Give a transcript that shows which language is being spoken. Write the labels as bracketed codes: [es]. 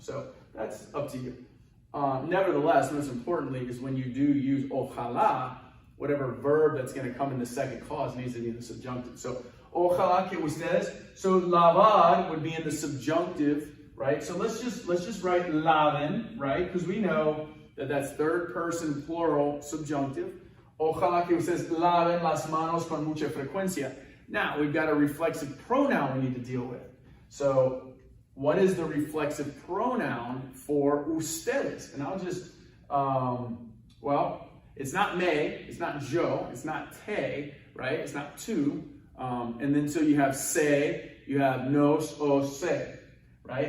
[en] So that's up to you. Nevertheless, most importantly, is when you do use ojalá, whatever verb that's going to come in the second clause needs to be in the subjunctive. So, [es] ojalá que ustedes. [en] So, lavar would be in the subjunctive, right? So let's just write laven, right? Because we know that that's third person plural subjunctive. [es] Ojalá que ustedes laven las manos con mucha frecuencia. [en] Now, we've got a reflexive pronoun we need to deal with. So, what is the reflexive pronoun for ustedes? And I'll just, well, it's not me, it's not yo, it's not te, right? It's not tu. And then so you have se, you have nos o se, right?